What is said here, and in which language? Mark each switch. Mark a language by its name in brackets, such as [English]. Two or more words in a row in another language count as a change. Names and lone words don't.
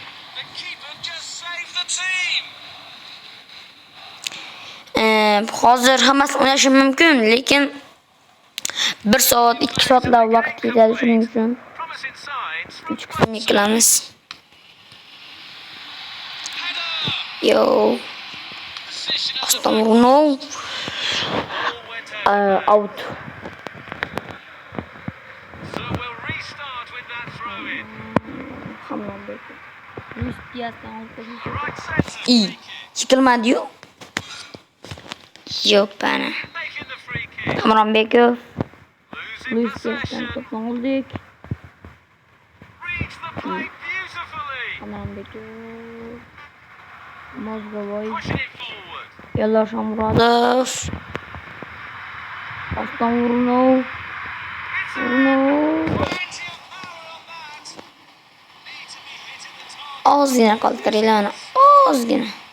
[Uzbek] Hozir hammasi o'ynashi mumkin, lekin 1 soat, 2 soatlar vaqt ketadi, shuning uchun 3 qismga qilamiz. Yo. Oston Urunov. Out. [Turkish] İyi. Yıkılmadı. Yok bana. Hamronbekov. Luis Diaz'dan topla olduk. Hamronbekov. Mozgovoy. Eldor Shomurodov. Oston Urunov. [Uzbek] Ozgina qoldiringlar, ozgina.